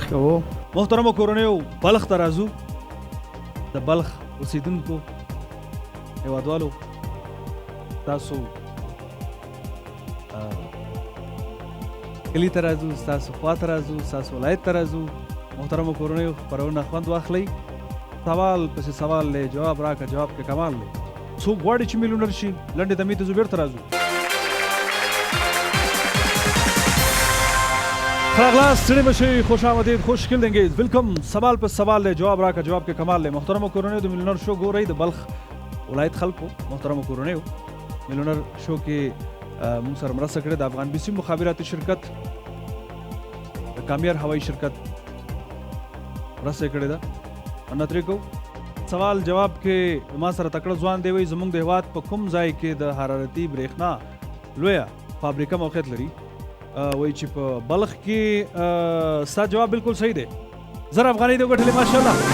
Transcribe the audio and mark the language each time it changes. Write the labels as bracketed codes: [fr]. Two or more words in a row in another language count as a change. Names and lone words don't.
[ps] محترمو کورنیو بلخ ته راځو د بلخ اوسیدونکو هیوادوالو تاسو کلی ته راځو ستاسو خوا ته راځو ستاسو ولایت ته راځو محترمو کورنیو خپرونه خوند واخلئ سوال پسې سوال دی جواب راکړه جواب کې کمال دی څوک غواړي چې میلیونر شي لنډې دمې ته ځو بیرته راځو راغلاست ستړي مه شئ [fa] خوش آمدید [tk] Hoş geldiňiz [ps] ویلکم سوال په سوال دی جواب راکړه جواب کې کمال دی محترمو کورنیو د میلیونر شو ګورئ د بلخ ولایت خلکو محترمو کورنیو میلیونر شو کې موږ سره مرسته کړې د افغان بي سي مخابراتي شرکت د کامیار هوایي شرکت مرسته کړې ده مننه ترې کوو سوال جواب کې ما سره تکړه ځوان دی وایي زموږ د هېواد په کوم ځای کې د حرارتي برېښنا لویه فابریکه موقعیت لري وایي چې په بلخ کې ستا جواب بالکل صحیح دی 1000 افغانۍ دې وګټلې ماشاءالله